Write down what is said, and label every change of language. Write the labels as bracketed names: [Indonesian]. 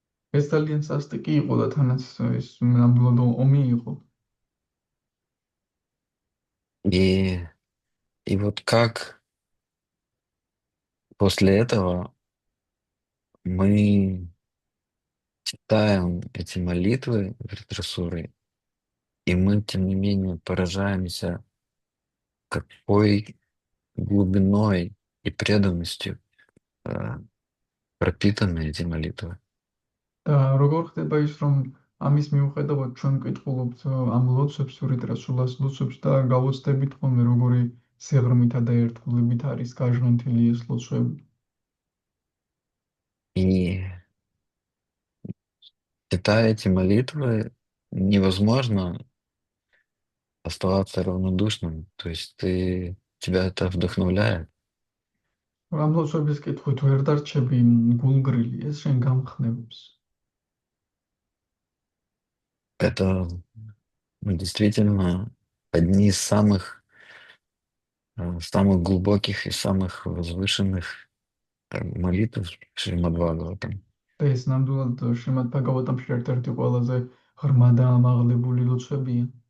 [Georgian] ეს ძალიან სასტიკი იყო და თანაც ეს ნამდვილად ომი იყო. [Russian] И, и вот как после этого мы читаем эти молитвы Вритрасуры, и мы, тем не менее, поражаемся, какой глубиной и преданностью пропитаны эти молитвы. [Georgian] და როგორ ხდება ის რომ ამის მიუხედავად ჩვენ ვკითხულობთ ამ ლოცვებს ვრიტრასულას ლოცვებს და გავოცდებით ხოლმე როგორი სიღრმითა და ერთგულებით არის გაჟღენთილი ეს ლოცვები. [Russian] И читая эти молитвы, невозможно оставаться равнодушным. То есть тебя это вдохновляет. [Georgian] ამ ლოცვების კითხვით ვერ დარჩები გულგრილი, ეს შენ გამხნევებს. [Russian] Это действительно одни из самых глубоких и самых возвышенных молитв Шримад Бхагаватам. [Georgian] და ეს ნამდვილად შრიმად ბhagavatam-ში ერთ-ერთი ყველაზე ღრმა და ამაღლებული ლოცვებია.